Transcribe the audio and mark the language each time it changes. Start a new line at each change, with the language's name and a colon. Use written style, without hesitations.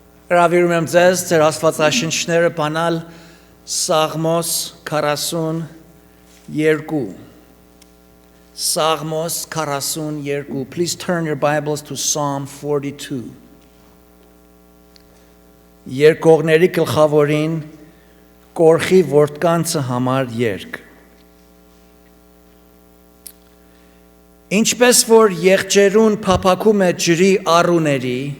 Armenian: Հրավիրում եմ ձեզ ձեր աստվածաշնչները բանալ Սաղմոս 42. Սաղմոս 42.
English: Please turn your Bibles to Psalm 42.
Armenian: Երկողների գլխավորին կորխի որդկանցը համար երգ։ Ինչպես որ եղջերուն փափակում է ջրի առուների,